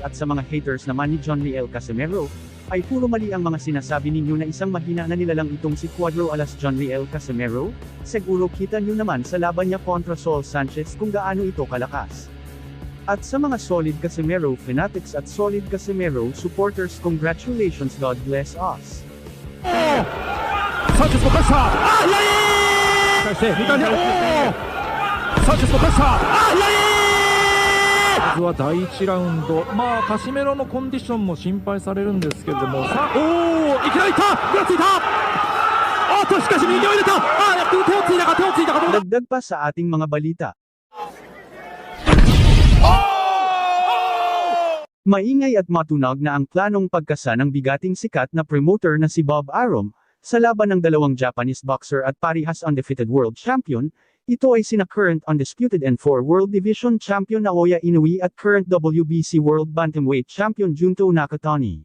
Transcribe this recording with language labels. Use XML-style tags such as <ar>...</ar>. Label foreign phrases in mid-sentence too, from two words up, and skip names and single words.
<tl>At sa mga haters naman ni John Riel Casimero, ay puro mali ang mga sinasabi ninyo na isang mahina na nilalang itong si Cuadro Alas John Riel Casimero. Siguro kita nyo naman sa laban niya kontra Saul Sanchez kung gaano ito kalakas. At sa mga</tl> <en>solid Casimero fanatics</en> <tl>at</tl> <en>solid Casimero supporters,</en> <tl>congratulations,</tl> <en>God bless us.</en> <ja>Sanchez のプレッシャー、左手、左手、サンチェスのプレッシャー、まずは第1ラウンド、カシメロのコンディションも心配されるんですけれども、さあ、いきなりいった、手をついた、しかし右を入れた、手をついたか、どうだ。</ja> <tl>Dagdag pa sa ating mga balita. Maingay at matunog na ang planong pagkasa ng bigating sikat na promoter na si Bob Arum, sa laban ng dalawang</tl> <en>Japanese boxer</en> <tl>at parihas</tl> <en>undefeated world champion.</en> <tl>Ito ay sina</tl> <en>current undisputed N4 World Division Champion</en> <tl>Naoya Inoue at</tl> <en>current WBC World Bantamweight Champion</en> <tl>Junto Nakatani.</tl>